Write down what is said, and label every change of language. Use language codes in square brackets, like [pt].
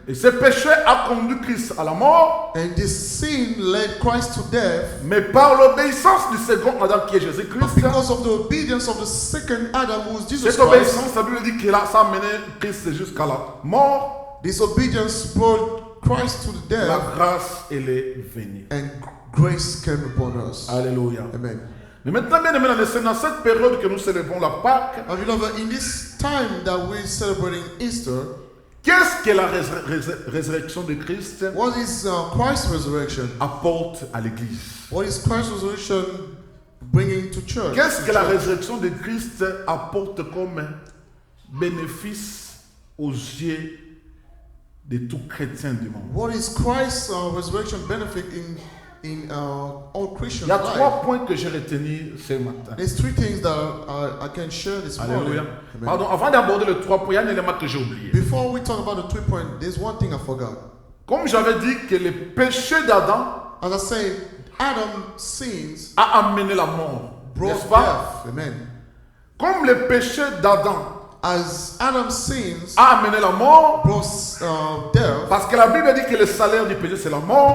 [fr] et ce péché a conduit Christ à la mort, [en] and this sin led Christ to death. [fr] mais par l'obéissance du second Adam qui est [en] But [fr] Jésus-Christ, [en] because of the obedience of the second Adam, who is Jesus [fr] cette [en] Christ, [fr] obéissance, la Bible dit que ça a mené Christ jusqu'à la mort, [en] this obedience brought Christ to the [fr] la [en] death, [fr] grâce, elle est venue. [en] and grace came upon us. [fr] Alléluia. [en] Amen. [fr] Mais maintenant, bien aimé, dans cette période que nous célébrons la Pâque, [en] My beloved, in this time that we're celebrating Easter, [fr] qu'est-ce que la résurrection de Christ [en] what is Christ's resurrection? [fr] apporte à l'Église? [en] What is Christ's resurrection bringing to church? [fr] Qu'est-ce que la résurrection de Christ apporte comme bénéfice aux yeux de tout chrétien du monde? [en] What is Christ's resurrection benefit in all Christians' [fr] Il y a [en] life? [fr] 3 points que j'ai retenus ce matin. [en] There's 3 things that I can share this morning. [fr] Alléluia. [en] Amen. [fr] Pardon, avant d'aborder le 3 points, il y a un élément que j'ai oublié. [en] Before we talk about the 3 points, there's one thing I forgot. [fr] Comme j'avais dit que le péché d'Adam [en] As I say, Adam's sins [fr] a amené la mort, [en] brought [fr] n'est-ce pas? [en] death. Amen. [fr] Comme le péché d'Adam [en] as Adam's sins [fr] a amené la mort, [en] brought death, [fr] parce que la Bible dit que le salaire du péché c'est la mort.